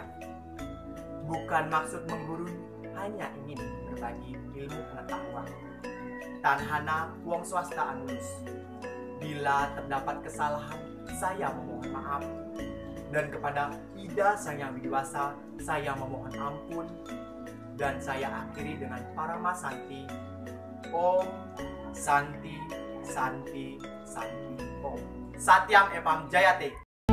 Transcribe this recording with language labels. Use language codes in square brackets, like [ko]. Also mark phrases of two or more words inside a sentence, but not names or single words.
[id] Bukan maksud menggurui, hanya ingin berbagi ilmu pengetahuan. [kaw] Tanhana wong swasta anulus. [id] Bila terdapat kesalahan, saya memohon maaf. Dan kepada Ida Sang Hyang Widi Wangsa, saya memohon ampun. Dan saya akhiri dengan Parama Santi. [sa] ॐ शान्तिः शान्तिः शान्तिः ॐ. सत्यम् एवम् जयते.